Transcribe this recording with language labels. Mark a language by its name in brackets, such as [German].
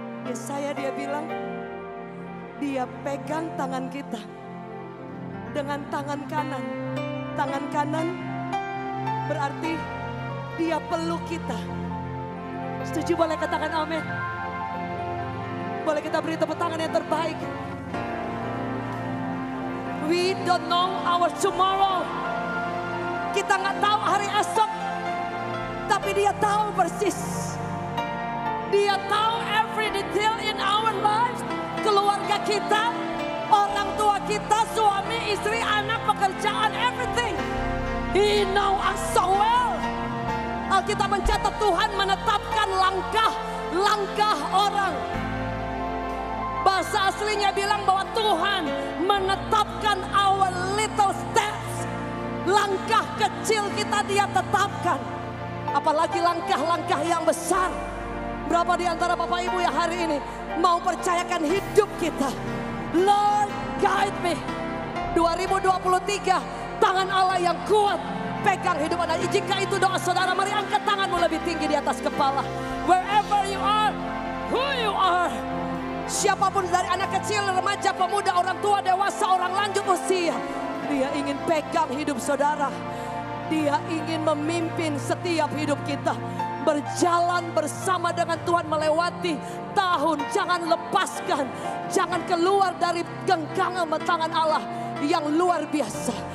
[Indonesian] Yesaya dia bilang, Dia pegang tangan kita dengan tangan kanan. Tangan kanan berarti Dia peluk kita. Setuju boleh katakan amin. Boleh kita beri tepuk tangan yang terbaik. [English] We don't know our tomorrow. [Indonesian] Kita nggak tahu hari esok, tapi Dia tahu persis. Dia tahu [English] every detail in our lives. [Indonesian] Keluarga kita, orang tua kita, suami, istri, anak, pekerjaan, [English] everything. He know us so well. [Indonesian] Alkitab mencatat Tuhan menetapkan langkah orang. Bahasa aslinya bilang bahwa Tuhan menetapkan [English] our little steps. [Indonesian] Langkah kecil kita Dia tetapkan. Apalagi langkah-langkah yang besar. Berapa di antara Bapak Ibu yang hari ini mau percayakan hidup kita? [English] Lord, guide me. [Indonesian] 2023, tangan Allah yang kuat pegang hidup Anda. Jika itu doa saudara, mari angkat tanganmu lebih tinggi di atas kepala. [English] Wherever you are, who you are. [Indonesian] Siapapun dari anak kecil, remaja, pemuda, orang tua, dewasa, orang lanjut usia. Dia ingin pegang hidup saudara. Dia ingin memimpin setiap hidup kita. Berjalan bersama dengan Tuhan melewati tahun. Jangan lepaskan. Jangan keluar dari genggaman tangan Allah yang luar biasa.